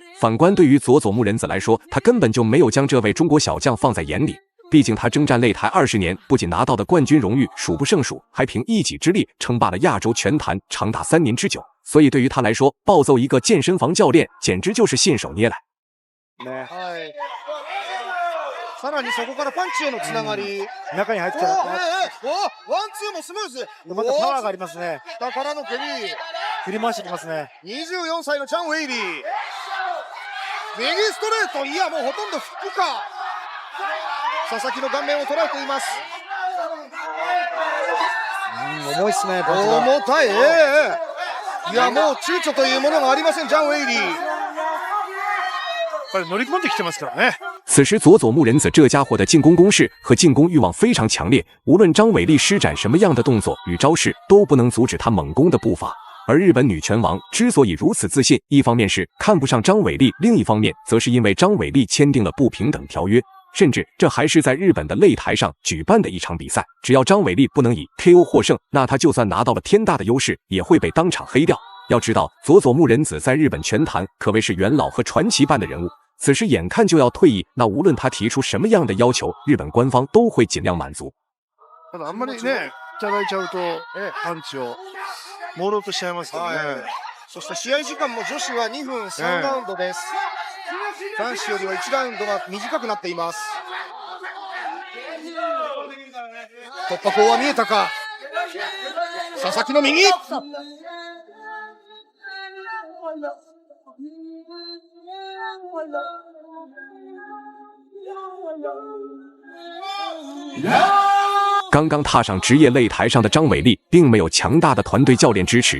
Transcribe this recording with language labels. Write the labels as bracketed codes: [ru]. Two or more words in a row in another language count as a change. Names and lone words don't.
[zh] 反观对于佐佐木仁子来说，他根本就没有将这位中国小将放在眼里。毕竟他征战擂台20年，不仅拿到的冠军荣誉数不胜数，还凭一己之力称霸了亚洲拳坛长达3年之久。所以对于他来说，暴揍一个健身房教练简直就是信手拈来。 [ja] さらにそこからパンチへのつながり、中に入ってきたら、ワンツーもスムーズ。またパワーがありますね。下からの蹴り、振り回してきますね。 24歳のチャン・ウェイリー、右ストレート、いやもうほとんどフックか。佐々木の顔面を捉えています。重いっすね。重たい。いやもう躊躇というものがありません、チャン・ウェイリー。乗り込んできてますからね。 [zh] 此时佐佐木仁子这家伙的进攻攻势和进攻欲望非常强烈，无论张伟丽施展什么样的动作与招式，都不能阻止他猛攻的步伐。而日本女拳王之所以如此自信，一方面是看不上张伟丽，另一方面则是因为张伟丽签订了不平等条约。甚至这还是在日本的擂台上举办的一场比赛，只要张伟丽不能以 KO 获胜，那他就算拿到了天大的优势，也会被当场黑掉。要知道，佐佐木仁子在日本拳坛可谓是元老和传奇般的人物，此时眼看就要退役，那无论他提出什么样的要求，日本官方都会尽量满足。 [ja] ただあんまりね、いただいちゃうとパンチを朦朧としちゃいますからね。そして試合時間も女子は2分3ラウンドです。男子よりは1ラウンドが短くなっています。突破口は見えたか。佐々木の右。 [zh] 刚刚踏上职业擂台上的张伟丽，并没有强大的团队教练支持。